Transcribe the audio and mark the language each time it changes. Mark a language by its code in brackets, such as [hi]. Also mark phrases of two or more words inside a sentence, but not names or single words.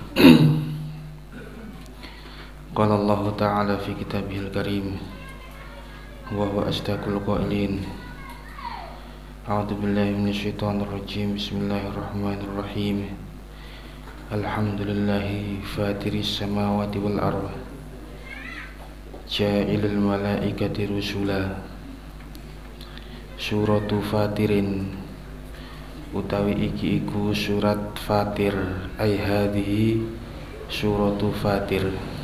[ar] قال الله تعالى في كتابه الكريم وهو أصدق القائلين. أعوذ بالله من الشيطان الرجيم. Bismillahirrahmanirrahim. الحمد لله فاطر السماوات والأرض جاعل الملائكة رسلا. سورة فاطر [jv] utawi iki iku surat Fatir. [ar] أي هذه سورة فاطر.